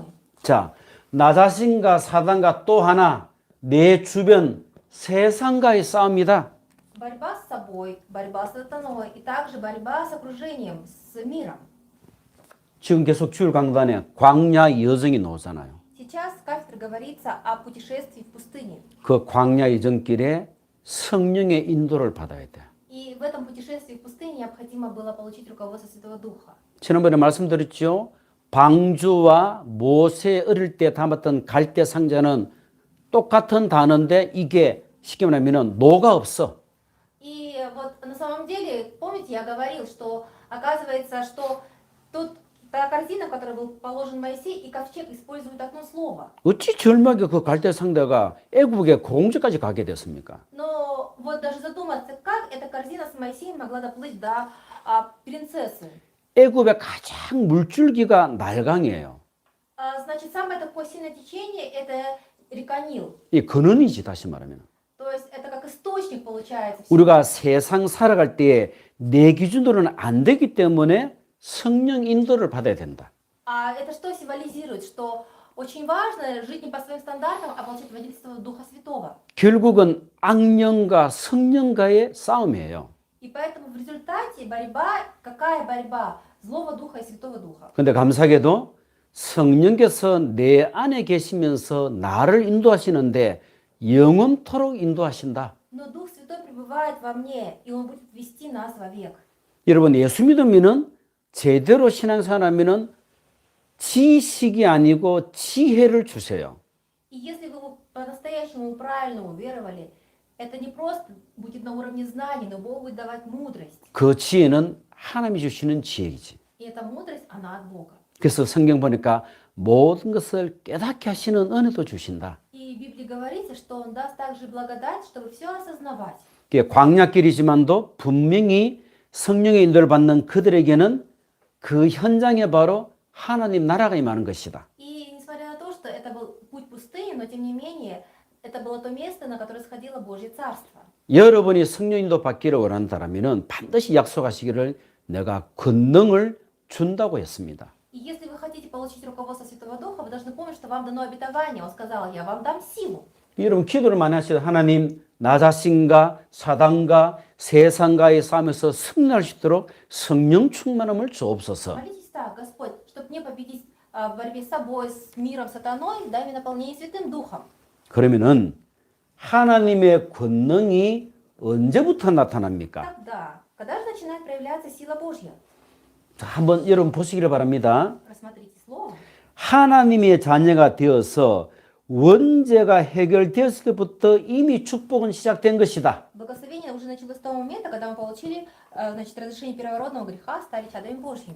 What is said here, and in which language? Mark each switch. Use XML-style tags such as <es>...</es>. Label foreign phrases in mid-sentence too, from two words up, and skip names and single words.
<ko>자, 나 자신과 사단과 또 하나 내 주변 세상과의 싸움이다.</ko> <ru>Борьба с собой, борьба с сатаной и также борьба с окружением, с миром.</ru> <ko>지금 계속 주일 강단에 광야 여정이 나오잖아요.</ko> <ru>Сейчас с кафедры говорится о путешествии в пустыне.</ru> <ko>그 광야 여정길에 성령의 인도를 받아야 돼.</ko> <ru>И в этом путешествии в пустыне необходимо было получить руководство Святого Духа.</ru> <ko>지난번에 말씀드렸죠. 방주와 모세 어릴 때 담았던 갈대 상자는 똑같은 단어인데 이게 쉽게 말하면 노가 없어.</ko> <ru>И вот на самом деле, помните, я говорил, что оказывается, что тут та корзина, в которой был положен Моисей, и ковчег используют одно слово.</ru> <ko>어찌 절묘하게 그 갈대 상자가 애굽의 공주까지 가게 됐습니까?</ko> <ru>Но вот даже задуматься, как эта корзина с Моисеем могла доплыть до принцессы.</ru> <ko>애굽의 가장 물줄기가 날강이에요.</ko> <ru>Значит, самое такое сильное течение это река Нил.</ru> <ko>이 근원이지 다시 말하면.</ko> <ru>То есть это как источник получается.</ru> <ko>우리가 세상 살아갈 때에 내 기준으로는 안 되기 때문에 성령 인도를 받아야 된다.</ko> <ru>А это что символизирует? Что очень важно жить не по своим стандартам, а получить водительство Духа Святого.</ru> <ko>결국은 악령과 성령과의 싸움이에요.</ko> <ru>И поэтому в результате борьба, какая борьба? Злого Духа и Святого Духа.</ru> <ko>근데 감사하게도 성령께서 내 안에 계시면서 나를 인도하시는데 영원토록 인도하신다.</ko> <ru>Но Дух Святой пребывает во мне, и Он будет вести нас вовек.</ru> <ko>여러분 예수 믿으면은 제대로 신앙생활하면은 지식이 아니고 지혜를 주세요.</ko> <ru>И если вы по-настоящему правильно уверовали, это не просто будет на уровне знаний, но Бог будет давать мудрость.</ru> <ko>그 지혜는 하나님이 주시는 지혜이지.</ko> <ru>И эта мудрость, она от Бога.</ru> <ko>그래서 성경 보니까 모든 것을 깨닫게 하시는 은혜도 주신다.</ko> <ru>И в Библии говорится, что Он даст также благодать, чтобы все осознавать.</ru> <ko>그게 광야길이지만도 분명히 성령의 인도를 받는 그들에게는 그 현장에 바로 하나님 나라가 임하는 것이다.</ko> <ru>И несмотря на то, что это был путь пустыни, но тем не менее, это было то место, на которое сходило Божье Царство.</ru> <ko>여러분이 성령 인도 받기를 원한다면 반드시 약속하시기를 내가 권능을 준다고 했습니다.</ko> <ru>И если вы хотите получить руководство Святого Духа, вы должны помнить, что вам дано обетование. Он сказал, я вам дам силу.</ru> <ko>여러분 기도를 많이 하시다 하나님 나 자신과 사단과 세상과의 싸움에서 승리할 수 있도록 성령 충만함을 주옵소서.</ko> <ru>Молитесь так, Господь, чтобы мне победить в борьбе с собой, с миром, сатаной, дай мне наполнение Святым Духом.</ru> <ko>그러면은 하나님의 권능이 언제부터 나타납니까?</ko> <ru>Когда же начинает проявляться сила Божья?</ru> <ko>자, 한번 여러분 보시기를 바랍니다.</ko> <ru>Рассмотрите слово.</ru> <ko>하나님의 자녀가 되어서 원죄가 해결되었을 때부터 이미 축복은 시작된 것이다.</ko> <ru>Благословение уже началось с того момента, когда мы получили разрешение первородного греха, стали чадами Божьими.</ru>